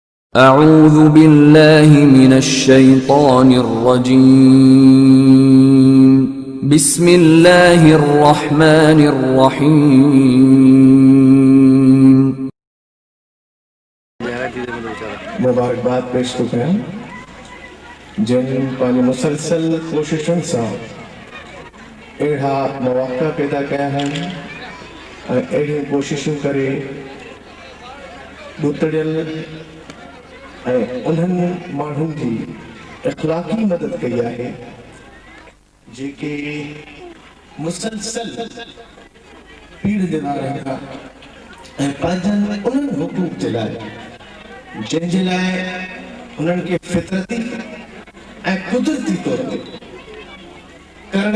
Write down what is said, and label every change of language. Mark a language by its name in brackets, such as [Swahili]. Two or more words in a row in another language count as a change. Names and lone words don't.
[Arabic] أعوذ بالله من الشيطان الرجيم بسم الله الرحمن الرحيم [Sindhi] मुबारकबाद पेश थो कयां जिन पंहिंजी मुसलसल कोशिशुनि सां अहिड़ा मौक़ा पैदा कया आहिनि ऐं अहिड़ियूं कोशिशूं करे ॾुतड़ियल ऐं उन्हनि माण्हुनि जी इख़लाक़ी मदद कई आहे जेके मुसलसल पीड़िजंदा रहनि था ऐं पंहिंजनि उन्हनि हुकूक जे लाइ जंहिंजे लाइ उन्हनि खे फितरती ऐं कुदरती तौर ते करण